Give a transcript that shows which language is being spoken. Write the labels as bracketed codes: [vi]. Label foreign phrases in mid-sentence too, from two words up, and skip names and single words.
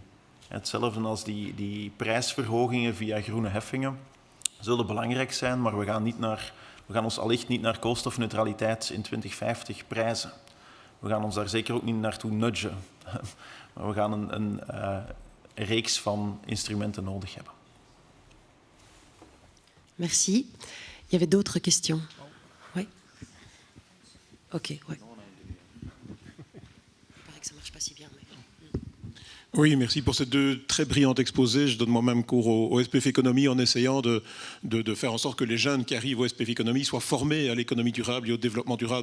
[nl] Hetzelfde als die prijsverhogingen via groene heffingen zullen belangrijk zijn, maar we gaan ons allicht niet naar koolstofneutraliteit in 2050 prijzen. We gaan ons daar zeker ook niet naartoe nudgen. Maar we gaan een reeks van instrumenten nodig hebben. [fr] Merci. Il y avait d'autres questions. Oui. Ok, oui. Il paraît que ça marche pas si bien. Mais... Oui, merci pour ces deux très brillants exposés. Je donne moi-même cours au SPF Économie en essayant de faire en sorte que les jeunes qui arrivent au SPF Économie soient formés à l'économie durable et au développement durable.